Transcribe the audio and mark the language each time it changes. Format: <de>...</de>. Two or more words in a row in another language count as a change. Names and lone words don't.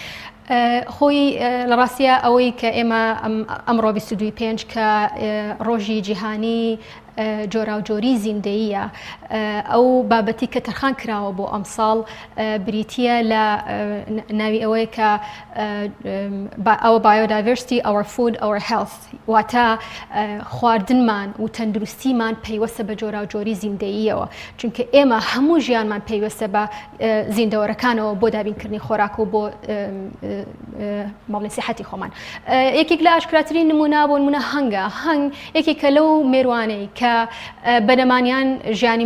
<ckb>خۆی لە ڕاستیە ئەوەی کە ئێمە ئەمڕۆ 22/5 کە ڕۆژی جیهانی جۆرا و جۆری زیندەیە ئەو بابەتی کە تەرخان کراوە بۆ ئەم ساڵ بریتیە لە ناوی ئەوەیە کە ئەوە</ckb> <en>biodiversity our food our health</en> <ckb>واتە خواردنمان و تەندروستیمان پەیوەستە بە جۆرا و جۆری زیندەییەوە چونکە ئێمە هەموو ژیانمان پەیوەستە بە زیندەوەرەکانەوە بۆ دابینکردنی خۆراک و بۆ ماڵی سیحەتی خۆمان یەکێک لە ئاشکراترین نمونە بۆ نمونە هەنگ یەکێکە لەو مێروانەی کە بەنەمانیان ژیانی</ckb>